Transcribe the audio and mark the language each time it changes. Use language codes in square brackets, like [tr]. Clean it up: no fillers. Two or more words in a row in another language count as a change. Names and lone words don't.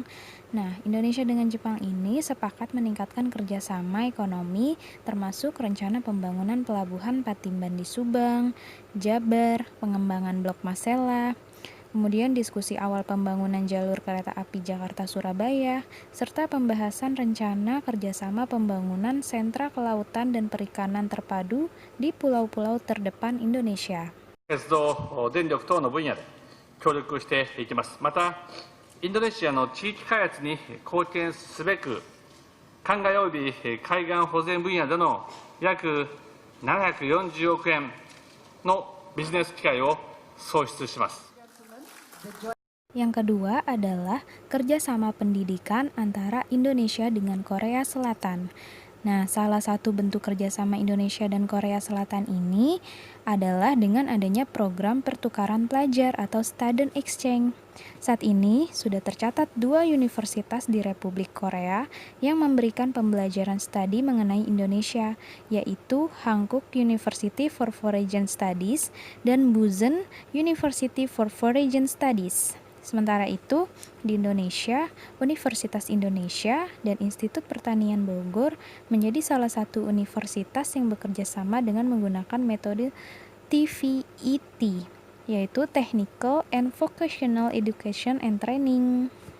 [id] Nah, Indonesia dengan Jepang ini sepakat meningkatkan kerjasama ekonomi termasuk rencana pembangunan pelabuhan Patimban di Subang, Jabar, pengembangan Blok Masela, kemudian diskusi awal pembangunan jalur kereta api Jakarta-Surabaya, serta pembahasan rencana kerjasama pembangunan sentra kelautan dan perikanan terpadu di pulau-pulau terdepan Indonesia. [ja] 鉄道、電力等の分野で協力していきます。また、インドネシアの地域開発に貢献すべく、灌漑及び海岸保全分野での約740億円のビジネス機会を創出します。 [id] Yang kedua adalah kerjasama pendidikan antara Indonesia dengan Korea Selatan. Nah, salah satu bentuk kerjasama Indonesia dan Korea Selatan ini adalah dengan adanya program pertukaran pelajar atau [en] student exchange. [id] Saat ini sudah tercatat 2 universitas di Republik Korea yang memberikan pembelajaran studi mengenai Indonesia, yaitu Hankook University for Foreign Studies dan Busan University for Foreign Studies. Sementara itu, di Indonesia, Universitas Indonesia dan Institut Pertanian Bogor menjadi salah satu universitas yang bekerja sama dengan menggunakan metode TVET, yaitu [en] Technical and Vocational Education and Training.